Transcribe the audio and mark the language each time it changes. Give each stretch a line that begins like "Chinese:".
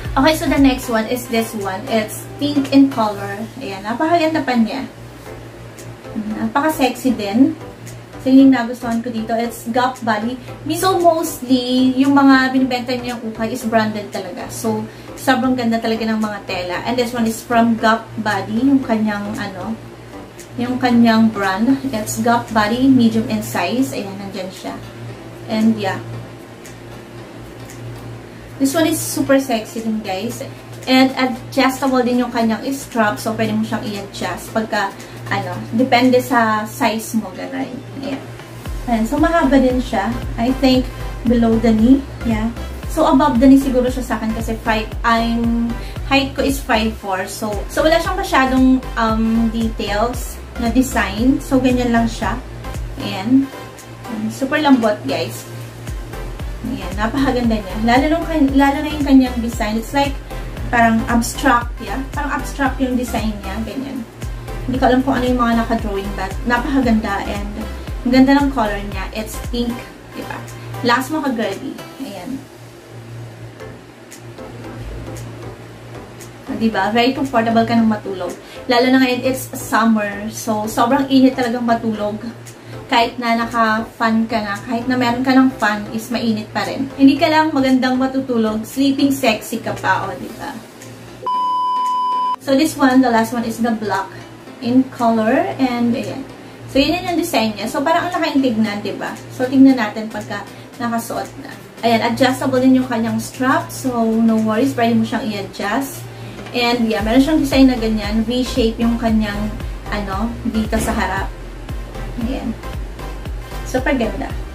English: Okay, so the next one is this one. It's pink in color.
Filipino: Ayan, napakaganda pa niya. Napaka-sexy din. So, yung nagustuhan ko dito, it's Gap Body. So, mostly, yung mga binibenta niya yung ukay is branded talaga. So, sobrang ganda talaga ng mga tela.
English: And this one is from Gap Body,
Filipino: yung kanyang, yung kanyang brand.
English: It's Gap Body, medium in size.
Filipino: Ayan, nandyan siya.
English: And, yeah. This one is super sexy din, guys.
Filipino: And, adjustable din yung kanyang strap. So, pwede mo siyang i-adjust pagka, depende sa size mo, gano'n. Ayan. Ayan. So, mahaba din siya.
English: I think, below the knee.
Filipino: Yeah. So, above the knee siguro siya sa akin kasi height ko is 5'4". So wala siyang masyadong details na design. So, ganyan lang siya. Ayan. Super lambot, guys. Ayan. Napakaganda niya. Lalo na yung kanyang design.
English: It's like, parang abstract, yeah?
Filipino: Parang abstract yung design niya. Ganyan. Hindi ko alam kung ano yung mga naka-drawing, but napakaganda. And, ang ganda ng color niya. It's pink, diba? Last mo ka-girly. Ayan. Diba? Very comfortable ka nang matulog. Lalo na ngayon,
English: it's summer.
Filipino: So, sobrang init talagang matulog. Kahit na naka-fan ka na, kahit na meron ka ng fan, is mainit pa rin. Hindi ka lang magandang matutulog, sleeping sexy ka pa, o, diba?
English: So, this one, the last one is the black in color.
Filipino: And, ayan. So, yun yung design niya. So, parang ang nakaintignan, diba? So, tingnan natin pagka nakasuot na. Ayan, adjustable din yung kanyang strap. So, no worries. Pwede mo siyang i-adjust. And, yeah, meron siyang design na ganyan. V-shape yung kanyang, dito sa harap. Ayan. Super ganda.